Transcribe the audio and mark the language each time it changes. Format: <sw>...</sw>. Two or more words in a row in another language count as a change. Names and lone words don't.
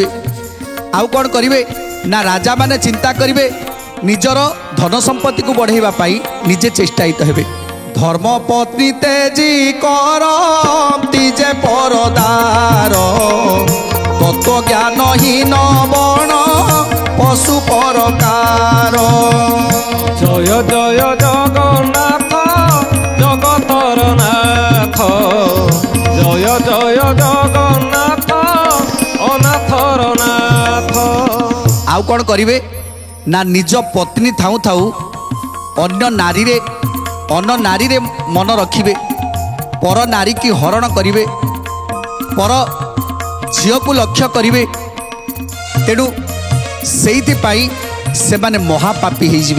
<or>ଆଉ କ'ଣ କରିବେ ନା ରାଜାମାନେ ଚିନ୍ତା କରିବେ ନିଜର ଧନ ସମ୍ପତ୍ତିକୁ ବଢ଼େଇବା ପାଇଁ ନିଜେ ଚେଷ୍ଟାୟିତ ହେବେ। ଧର୍ମ ପତ୍ନୀ ତେଜି କରନ୍ତି ଯେ ପରଦାର ତତ୍ତ୍ୱ ଜ୍ଞାନହୀନ ବଣ ପଶୁ ପରକାର। ଜୟ ଜୟ ଜଗନ୍ନାଥ ଜଗତର ନାଥ। ଜୟ ଜୟ ଜଗନ୍ନାଥ ଅନାଥର ନାଥ। ଆଉ କ'ଣ କରିବେ ନା ନିଜ ପତ୍ନୀ ଥାଉ ଥାଉ ଅନ୍ୟ ନାରୀରେ ମନ ରଖିବେ, ପର ନାରୀକି ହରଣ କରିବେ, ପର ଝିଅକୁ ଲକ୍ଷ୍ୟ କରିବେ। ତେଣୁ ସେଇଥିପାଇଁ ସେମାନେ ମହାପାପୀ ହେଇଯିବେ।</or>